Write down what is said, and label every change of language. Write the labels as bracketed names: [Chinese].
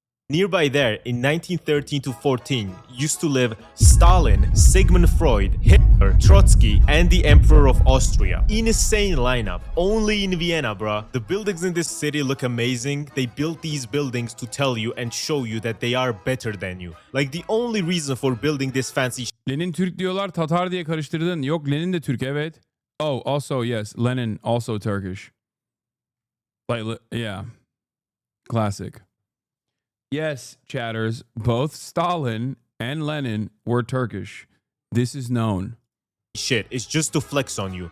[English] Nearby there, in 1913 to 14, used to live Stalin, Sigmund Freud, Hitler, Trotsky, and the Emperor of Austria. Insane lineup. Only in Vienna, bruh. The buildings in this city look amazing. They built these buildings to tell you and show you that they are better than you. Like the only reason for building this fancy [Turkish] Lenin Türk diyorlar, Tatar diye karıştırdın. Yok, Lenin de Türk, evet. [English] Oh, also, yes, Lenin also Turkish. Like, yeah. Classic. Yes, chatters, both Stalin and Lenin were Turkish. This is known. shit. It's just to flex on you.